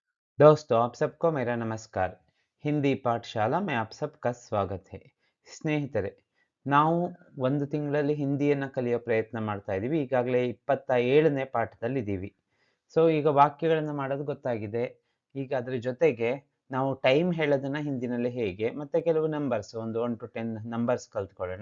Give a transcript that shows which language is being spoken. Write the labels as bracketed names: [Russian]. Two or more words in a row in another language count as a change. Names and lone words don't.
[Hindi] दोस्तों, आप सबको मेरा नमस्कार. ಹಿಂದಿ ಪಾಠಶಾಲಾ में आप सबका स्वागत है. [Kannada] ಸ್ನೇಹಿತರೆ, ನಾವು ಒಂದು ತಿಂಗಳಲ್ಲಿ ಹಿಂದಿಯನ್ನ ಕಲಿಯೋ ಪ್ರಯತ್ನ ಮಾಡ್ತಾ ಇದೀವಿ. ಈಗಾಗಲೇ 27ನೇ ಪಾಠದಲ್ಲಿದ್ದೀವಿ. ಸೊ ಈಗ ವಾಕ್ಯಗಳನ್ನ ಮಾಡೋದು ಗೊತ್ತಾಗಿದೆ. ಈಗ ಅದ್ರ ಜೊತೆಗೆ ನಾವು ಟೈಮ್ ಹೇಳೋದನ್ನ ಹಿಂದಿನಲ್ಲಿ ಹೇಗೆ, ಮತ್ತೆ ಕೆಲವು ನಂಬರ್ಸ್ ಒಂದು 1 ಟು 10 ನಂಬರ್ಸ್ ಕಲ್ತ್ಕೊಳ್ಳೋಣ.